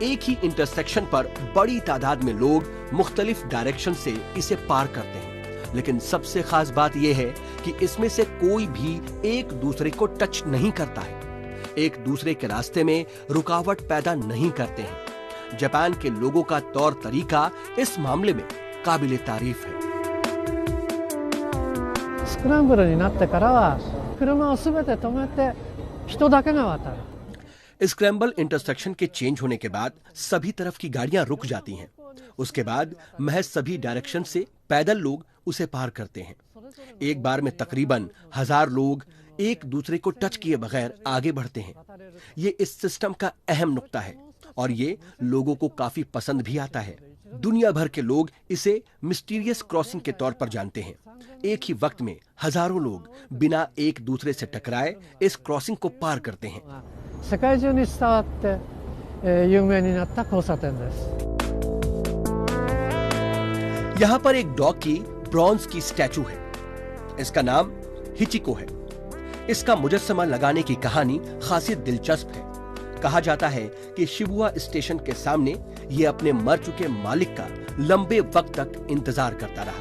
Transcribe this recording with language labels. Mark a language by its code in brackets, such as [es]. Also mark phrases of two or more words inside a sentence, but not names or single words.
[hi] एक ही इंटरसेक्शन पर बड़ी तादाद में लोग मुख्तलिफ डायरेक्शन से इसे पार करते हैं, लेकिन सबसे खास बात यह है कि इसमें से कोई भी एक दूसरे को टच नहीं करता है, एक दूसरे के रास्ते में रुकावट पैदा नहीं करते हैं। जापान के लोगों का तौर तरीका इस मामले में काबिले तारीफ है। [ja] スクランブルになってからは車をすべて止めて人だけが渡る。 [en] scramble intersection [hi] के चेंज होने के बाद सभी तरफ की गाड़ियां रुक जाती हैं। उसके बाद महज सभी डायरेक्शन से पैदल लोग उसे पार करते हैं। एक बार में तकरीबन 1000 लोग एक दूसरे को टच किए बगैर आगे बढ़ते हैं। ये इस सिस्टम का अहम नुक्ता है और ये लोगों को काफी पसंद भी आता है। दुनिया भर के लोग इसे [en] mysterious crossing [hi] के तौर पर जानते हैं। एक ही वक्त में हजारों लोग बिना एक दूसरे से टकराए इस क्रॉसिंग को पार करते हैं। [ja] 世界中に伝わって有名になった交差点です。 [hi] यहाँ पर एक डॉग की ब्रॉन्ज की स्टैचू है। इसका नाम हिचिको है। इसका मुजस्समा लगाने की कहानी खासी दिलचस्प है। कहा जाता है कि शिबुया स्टेशन के सामने ये अपने मर चुके मालिक का लंबे वक्त तक इंतजार करता रहा।